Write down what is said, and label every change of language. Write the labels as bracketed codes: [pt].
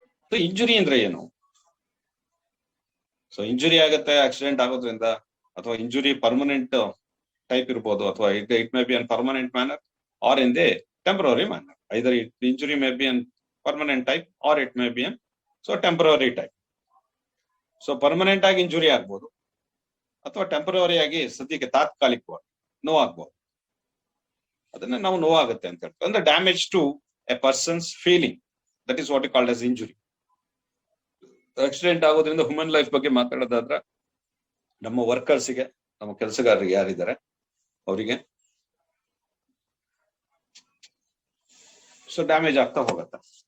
[kn] So injury ಅಂದ್ರೆ ಏನು? So injury ಆಗುತ್ತೆ ಆಕ್ಸಿಡೆಂಟ್ ಆಗೋದ್ರಿಂದ, ಅಥವಾ ಇಂಜುರಿ ಪರ್ಮನೆಂಟ್ ಟೈಪ್ ಇರ್ಬೋದು, ಅಥವಾ [en] It may be an permanent manner or in the temporary manner. Either injury may be an permanent type or it may be so temporary type. [kn] So permanent ಆಗಿ injury ಆಗ್ಬೋದು, ಅಥವಾ temporary ಆಗಿ ಸದ್ಯಕ್ಕೆ ತಾತ್ಕಾಲಿಕವಾಗಿ ನೋವಾಗ್ಬೋದು. ಅದನ್ನ ನಾವು ನೋವಾಗುತ್ತೆ ಅಂತ ಹೇಳ್ತೀವಿ. ಅಂದ್ರೆ [en] Damage to a person's feeling, that is what you called as injury. [kn] Accident ಆಗೋದ್ರಿಂದ ಹ್ಯೂಮನ್ ಲೈಫ್ ಬಗ್ಗೆ ಮಾತಾಡೋದಾದ್ರೆ ನಮ್ಮ ವರ್ಕರ್ಸ್ಗೆ, ನಮ್ಮ ಕೆಲಸಗಾರರಿಗೆ ಯಾರಿದ್ದಾರೆ ಅವರಿಗೆ ಸೊ ಡ್ಯಾಮೇಜ್ ಆಗ್ತಾ ಹೋಗತ್ತೆ.